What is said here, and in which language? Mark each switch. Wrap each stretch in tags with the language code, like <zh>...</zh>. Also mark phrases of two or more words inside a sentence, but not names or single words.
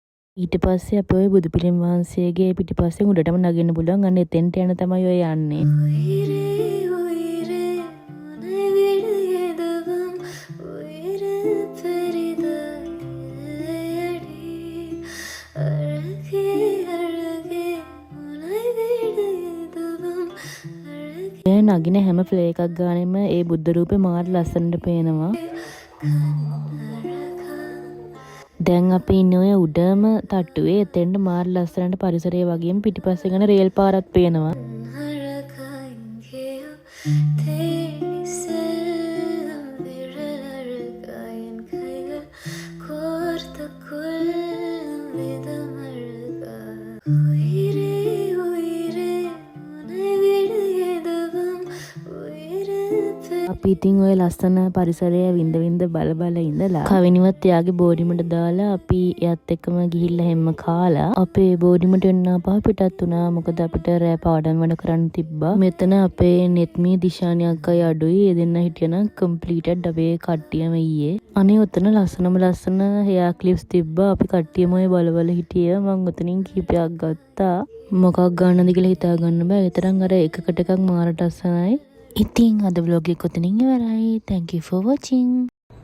<si>ඊට පස්සේ අපි ඔය බුදු පිළිම වහන්සේගේ පිටිපස්සෙන් උඩටම නගින්න පුළුවන්. අන්න එතෙන්ට යන තමයි ඔය යන්නේ.</si> <ta>உயிரே உயிரே உன்னை விட எதுவும் உயிரை பெரிதாயடி அழகே அழகே உன்னை விட எதுவும் அழகே</ta> <si>ඒ නගින හැම ප්ලේ එකක් ගානෙම ඒ බුද්ධ රූපේ මාර ලස්සනට පේනවා. දැන් අපි ඉන්නේ ඔය උඩම තට්ටුවේ. එතෙන්ට මාර ලස්සනට පරිසරය වගේම පිටිපස්සේ යන රේල් පාරක් පේනවා.</si> <ta>அழகாய் எங்கேயோ தேடி செல்லும் விரல் அழகாய் என் கைகள் கோர்த்து கொள்ளும் விதம் அழகா உயிரே உயிரே உன்னை விட எதுவும் உயிரை</ta> <si>අපි ඉතින් ඔය ලස්සන පරිසරය විඳ විඳ බල බල ඉඳලා කවිනිවත් එයාගේ බෝඩිමට දාලා අපි එයත් එක්කම ගිහිල්ලා හැම කාලා අපේ බෝඩිමට එන්න පහ පිටත් වුණා. මොකද අපිට රෑ පාඩම් වැඩ කරන්න තිබ්බා. මෙතන අපේ නෙත්මී දිශානි අක්කයි අඩුයි. ඒ දෙන්න හිටියනම් කම්ප්ලීටඩ් අපේ කට්ටියම ඊයේ. අනේ ඔතන ලස්සන හෙයා ක්ලිප්ස් තිබ්බා. අපි කට්ටියම ඔය බල බල හිටිය. මං ඔතනින් කීපයක් ගත්තා. මොකක් ගන්නද කියලා හිතා ගන්න බෑ. ඒ තරම් අර එකකට එකක් මාරට අසනයි. ඉතින් අද vlog එක කොතනින් ඉවරයි.</si> <en>Thank you for watching.</en>